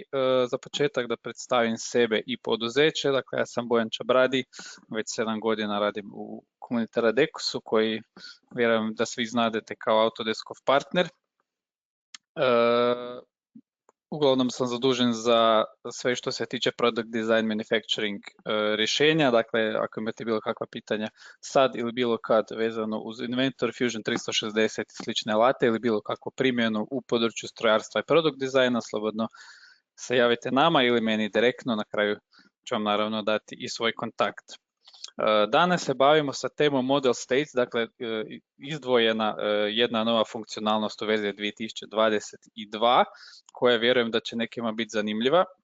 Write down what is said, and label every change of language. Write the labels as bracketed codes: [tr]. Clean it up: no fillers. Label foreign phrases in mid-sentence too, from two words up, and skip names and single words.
[hr] Za početak da predstavim sebe i poduzeće. Dakle, ja sam Bojan Čabradi, već 7 godina radim u Community Radecusu, koji vjerujem da svi znadete kao Autodeskov partner. Uglavnom sam zadužen za sve što se tiče [en] product design manufacturing [hr] rješenja. Dakle, ako imate bilo kakva pitanja sad ili bilo kad vezano uz Inventor, Fusion 360 i slične alate ili bilo kakvu primjenu u području strojarstva i product dizajna, slobodno se javite nama ili meni direktno. Na kraju ću vam naravno dati i svoj kontakt. Danas se bavimo sa temom Model States, dakle izdvojena jedna nova funkcionalnost u verziji 2022 koja vjerujem da će nekima biti zanimljiva.